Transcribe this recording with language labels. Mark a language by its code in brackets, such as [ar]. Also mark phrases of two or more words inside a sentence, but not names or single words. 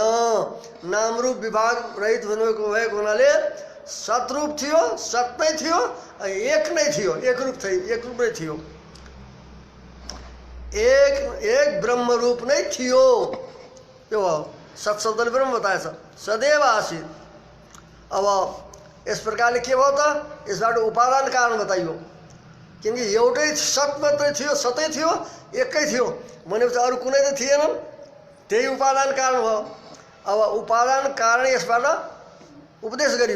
[ne] नाम रूप विभाग रहित भएको हुनाले सतरूप थियो, सत नै थियो, एक नै थियो, एक रूप नै थियो, एक ब्रह्म रूप नै थियो। यो सत शब्दले ब्रह्म बताएछ, [sa] सदैव आसीत्। [ne] अब यस प्रकारले के भयो त, यसबाट उपादान कारण बताइयो। किनकि एउटै सत मात्रै थियो, सतै थियो, एकै थियो भनेपछि अरू कुनै त थिएन, त्यही उपादान कारण भयो। अब उपादान कारण यसबाट उपदेश गरियो।